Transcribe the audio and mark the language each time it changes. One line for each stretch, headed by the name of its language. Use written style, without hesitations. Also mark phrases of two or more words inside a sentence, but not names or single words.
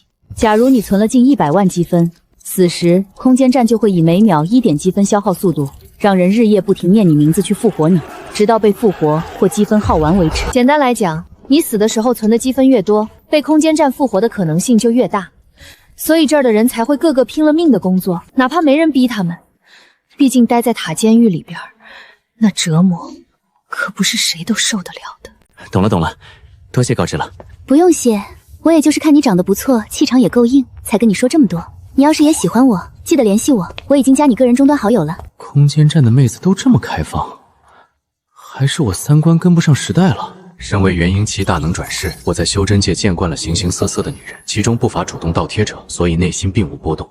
Chinese: 假如你存了近100萬積分，此時空間站就會以每秒1點積分消耗速度，讓人日夜不停念你名字去復活你，直到被復活或積分耗完為止。簡單來講，你死的時候存的積分越多，被空間站復活的可能性就越大。所以這兒的人才會個個拼了命的工作，哪怕沒人逼他們。畢竟待在塔監獄裡邊，那折磨可不是誰都受得了的。懂了，多謝告知了。不用謝，我也就是看你長得不錯，氣場也夠硬，才跟你說這麼多。你要是也喜歡我，記得聯繫我，我已經加你個人終端好友了。空間站的妹子都這麼開放，還是我三觀跟不上時代了？身為元嬰期大能轉世，我在修真界見慣了形形色色的女人，其中不乏主動倒貼者，所以內心並無波動。